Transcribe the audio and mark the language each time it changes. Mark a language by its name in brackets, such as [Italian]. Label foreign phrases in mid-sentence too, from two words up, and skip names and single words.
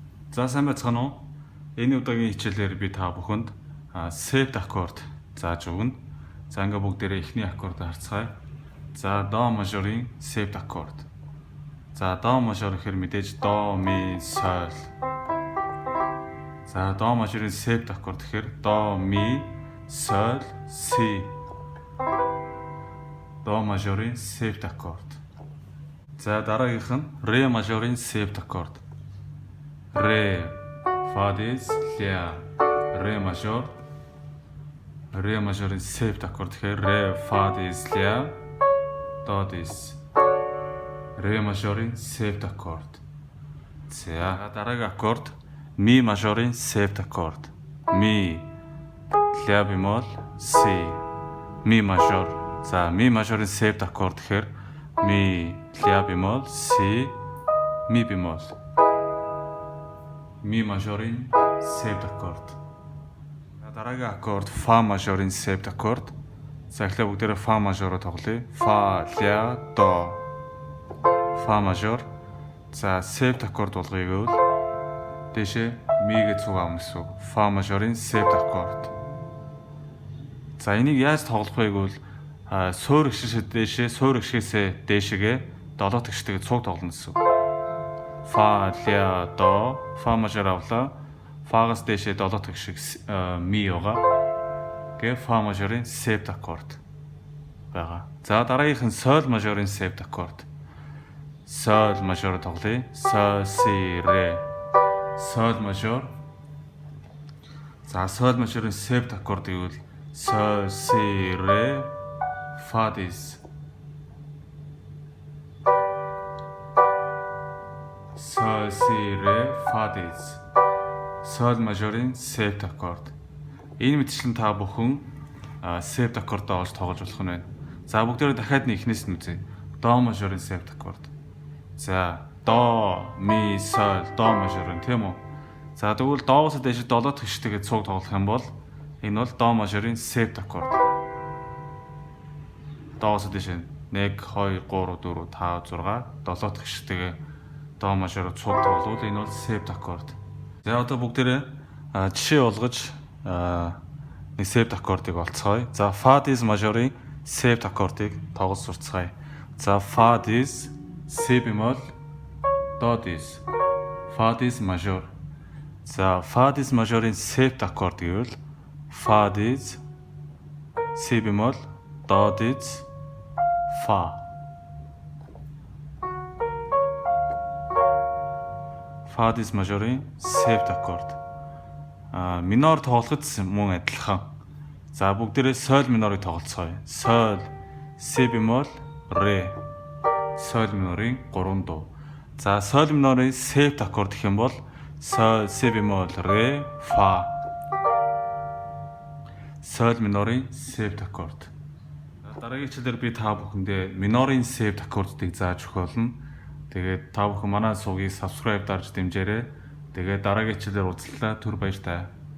[Mongolian] За сайн байцгаана уу? Энэ удаагийн хичээлээр би та бүхэнд септ аккорд зааж өгнө. За ингээ бүгдээрээ эхний аккордыг харцгаая. За до мажорын септ аккорд. За до мажор гэхээр мэдээж до, ми, соль. За до мажорын септ аккорд гэхээр до, ми, соль, си. До мажорын септ аккорд. За дараагийнх нь ре мажорын септ аккорд. Ре, фа диез, ля, ре мажор. Ре мажорын септ аккорд гэхээр ре, фа диез, ля, до диез. Ре мажорын септ аккорд. За дараагийн аккорд ми мажорын септ аккорд. Ми, ля бемол, си. Ми мажор. За ми мажорын септ аккорд гэхээр ми, ля бемол, си, ми бемол. Ми мажорын септ аккорд. Дараагийн аккорд фа мажорын септ аккорд. За эхлээд бүгдээрээ фа мажороо тоглоё. Фа, ля, до. Фа мажор. За септ аккорд болгоё гэвэл дээшээ мигээ цуг авна гэсэн үг. Фа мажорын септ аккорд. За энийг яаж тоглох вэ гэвэл суур гişгээс дээшээ, суур гişгээс дээшээгээ долоо тэгштэйг цуг тоглоно гэсэн үг. Фа, ля, до, фа мажор авлаа. Фагаас дээшээ долоо тэгшиг ми байгаа. Гэ фа мажорын септ аккорд байгаа. За дараагийнх нь соль мажорын септ аккорд. Соль мажор тоглоё. Соль, си, ре. Соль мажор. За соль мажорын септ аккорд гэвэл соль, си, ре, фа диез. Соль, си, ре, фа диез. Соль мажорын септ аккорд. Энэ мэтчлэн та бүхэн септ аккордоо олж тоглож болох нь байна. За бүгдээрээ дахиад эхнээс нь үзье. До мажорын септ аккорд. За до, ми, соль, до мажорын тийм үү? За тэгвэл доогоос дээш 7 тэгштэйгээ цуг тоглох юм бол энэ бол до мажорын септ аккорд. Доогоос дээш 1 2 3 4 5 6 7 тэгштэйгээ до мажороо цуг тогловол энэ бол септ аккорд. За одоо бүгдээрээ жишээ болгож нэг септ аккордыг олцгоё. За фа диез мажорын септ аккордыг тоглож сурцгаая. За фа диез, си бемол, до диез. Фа диез мажор. За фа диез мажорын септ аккорд гэвэл фа диез, си бемол, до диез, фа. Фа диез мажорын септ аккорд. Минор тоглоход мөн адилхан. За бүгдээрээ соль минорыг тоглоцгоё. Соль, си бемол, ре. Соль минорын 3 дуу. За соль минорын септ аккорд гэх юм бол соль, си бемол, ре, фа. Соль минорын септ аккорд. Дараагийн хичээлээр би та бүхэндээ минорын септ аккордыг зааж өгөх болно. Тэгээд та бүхэн манай сувгийг subscribe дарж дэмжээрэй. Тэгээд дараагийн хичээлээр уулзлаа. Түр баяртай.